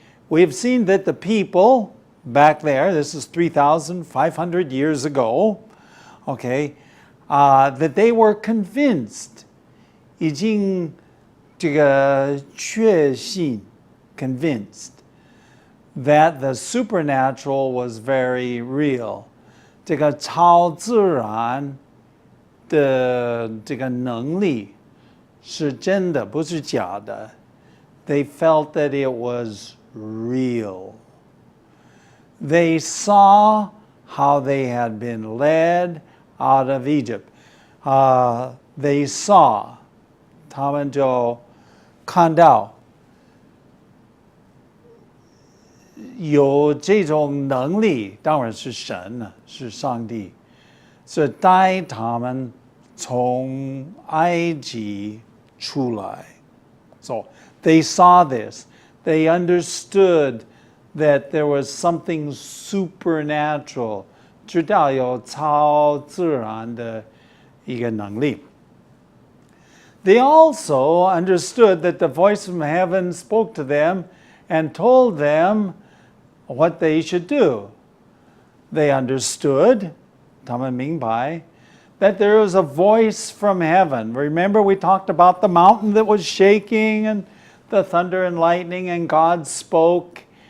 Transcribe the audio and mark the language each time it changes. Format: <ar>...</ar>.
<en>We've seen that the people back there, this is 3,500 years ago, okay, that they were convinced,</en> <zh>已经这个确信</zh> <en>convinced that the supernatural was very real.</en> <zh>这个超自然的这个能力是真的，不是假的.</zh> <en>They felt that it was real. They saw how they had been led out of Egypt. they saw,</en> <zh>他们就看到有这种能力，当然是神了，是上帝，是带他们从埃及出来。</zh> <en>So they saw this. They understood that there was something supernatural.</en> <zh>知道有超自然的一个能力。</zh> <en>They also understood that the voice from heaven spoke to them and told them what they should do. They understood,</en> <zh>他们明白,</zh> <en>that there was a voice from heaven. Remember we talked about the mountain that was shaking and the thunder and lightning, and God spoke.</en>